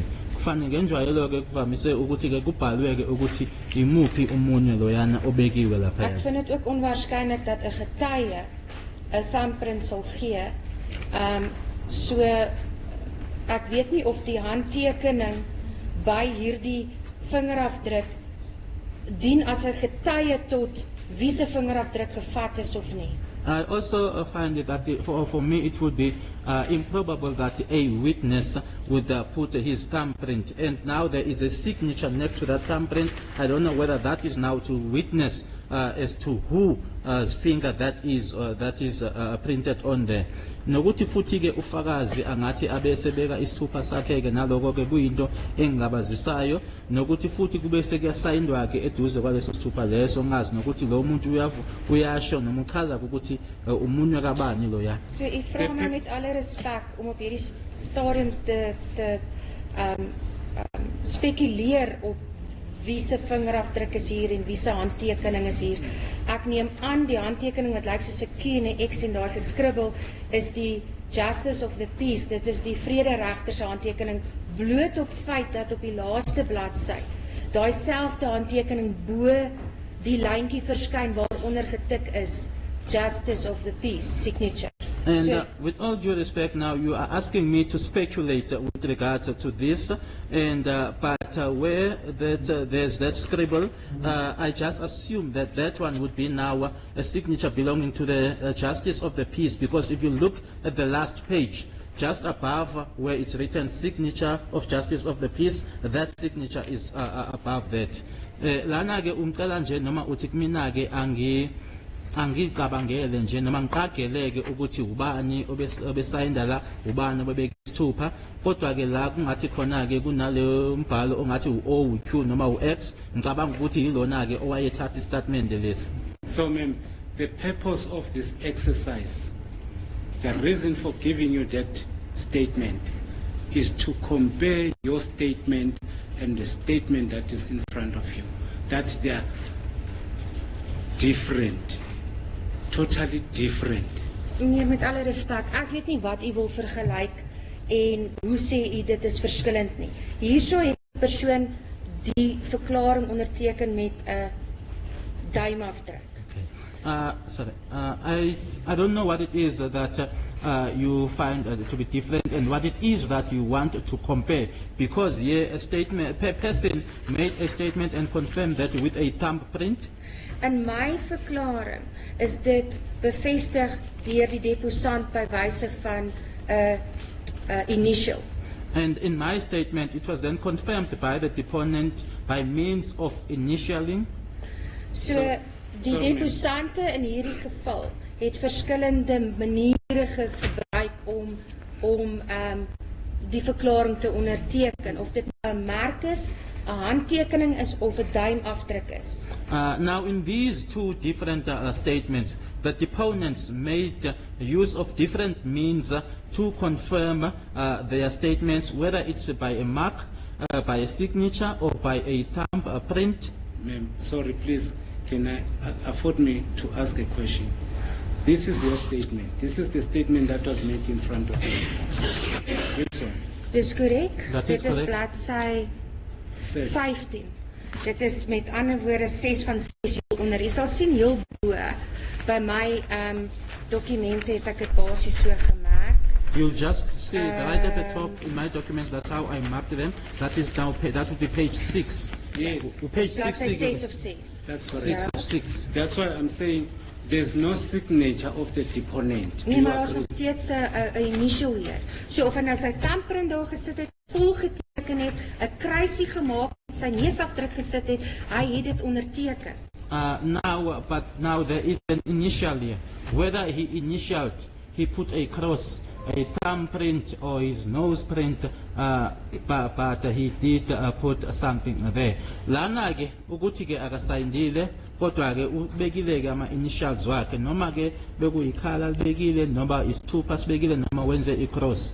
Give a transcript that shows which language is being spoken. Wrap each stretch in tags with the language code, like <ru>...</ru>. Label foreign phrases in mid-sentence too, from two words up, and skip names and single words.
<zu>Kufanele ngenjwayelo ke kuvamise ukuthi ke kubhalwe ke ukuthi imuphi umunwe loyana obekiwe lapha.</zu> <af>Ek vind dit ook onwaarskynlik dat 'n getuie 'n thumbprint sal gee. So ek weet nie of die handtekening by hierdie vingerafdruk dien as 'n getuie tot wie se vingerafdruk gevat is of nie.</af> <en>I also find that for me it would be improbable that a witness would put his thumbprint, and now there is a signature next to that thumbprint. I don't know whether that is now to witness as to whose finger that is printed on there.</en> <zu>Nokuthi futhi ke ufakazi angathi abesebeka isithupha sakhe ke naloko ke kuyinto engilabazisayo, nokuthi futhi kube sekuyasayindwa ke eduze kwaleso sithupha leso ngazi nokuthi lo muntu uyasho noma uchaza ukuthi umunwe kabani lo ya.</zu> <af>So u vra my met alle respek om op hierdie stadium te spekuleer op wie se vingerafdruk is hier en wie se handtekening is hier. Ek neem aan die handtekening wat lyk soos 'n Q en 'n X en daar geskribbel is die Justice of the Peace. Dit is die vrederegter se handtekening bloot op feit dat op die laaste bladsy daai selfde handtekening bo die lyntjie verskyn waaronder getik is</af> <en>Justice of the Peace signature. And with all due respect, now you are asking me to speculate with regards to this, and but where there's that scribble, I just assume that that one would be now a signature belonging to the Justice of the Peace, because if you look at the last page, just above where it's written signature of Justice of the Peace, that signature is above that.</en> <zu>Lana ke umcela nje noma uthi kumina ke angicabangele nje noma ngiqageleke ukuthi ubani obesayinda la ubani obebeka isithupha, kodwa ke la kungathi khona ke kunale umbhalo ongathi u-O u-Q noma u-X, ngicabanga ukuthi yilona ke owayethatha istatement lesi.</zu> <en>So ma'am, the purpose of this exercise, the reason for giving you that statement is to compare your statement and the statement that is in front of you, that they are different, totally different.</en> <af>Nee, met alle respek, ek weet nie wat u wil vergelyk en hoe sê u dit is verskillend nie. Hierso het die persoon die verklaring onderteken met 'n duimafdruk.</af> <en>I don't know what it is that you find to be different and what it is that you want to compare, because here a person made a statement and confirmed that with a thumbprint.</en> <af>In my verklaring is dit bevestig deur die deposant by wyse van initial.</af> <en>And in my statement, it was then confirmed by the deponent by means of initialing.</en> <af>So die deposante in hierdie geval het verskillende maniere gebruik om die verklaring te onderteken, of dit 'n merk is, 'n handtekening is of 'n duimafdruk is.</af> <en>Now, in these two different statements, the deponents made use of different means to confirm their statements, whether it's by a mark, by a signature, or by a thumbprint. Ma'am, sorry, please, can I afford me to ask a question? This is your statement. This is the statement that was made in front of you. This one.</en> <af>Dis korrek. Dat is Dit is</af> <en>correct.</en> <af>bladsy 6. 15. Dit is met ander woorde 6 van 6 hieronder. Jy sal sien heel bo by my dokumente het ek dit basies so gemerk.</af> <en>You just see it right at the top in my documents. That's how I marked them. That is now that would be page 6. Yes, Page 6.</en> <af>Bladsy 6 of 6.</af> <en>that's correct. 6 of 6. That's why I'm saying there's no signature of the deponent. Do</en> <af>Nee,</af> <en>you</en> <af>maar ons</af> <en>agree?</en> <af>het steeds 'n initial hier. So of hy nou sy thumbprint daar gesit het, volgeteken het, 'n kruisie gemaak het, sy neusafdruk gesit het, hy het dit onderteken.</af> <en>But now there is an initial here. Whether he initialed, he put a cross, a thumbprint, or his nose print, but he did put something there.</en> <zu>Lana ke ukuthi ke akasayindile, kodwa ke ubekile ke ama initials wakhe, noma ke bekuyikhala libekile, noma isithupha sibekile, noma wenze</zu> <en>a cross.</en>